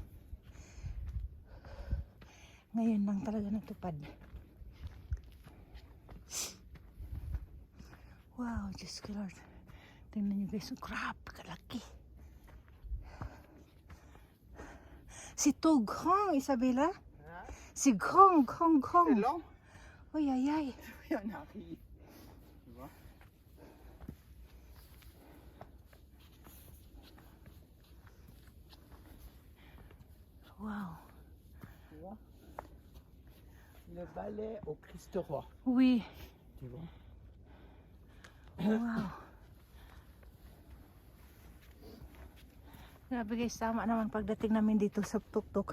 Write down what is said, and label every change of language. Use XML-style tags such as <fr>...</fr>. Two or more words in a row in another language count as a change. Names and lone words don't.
<tl>Ngayon lang talaga natupad. Wow, Diyos ko Lord. Tingnan niyo guys, grabe kalaki. Si Tughong, Isabela?</tl> <fr>Hein?</fr> <tl>Si Gong.</tl> <fr>C'est long. Uy, ay. Il y en arrive. Tu vois? Wow. Tu vois? Le balai au Christ Roi. Oui. Tu vois? Wow.</fr> <tl>Grabe guys, tama naman pagdating namin dito sa tuktok.</tl>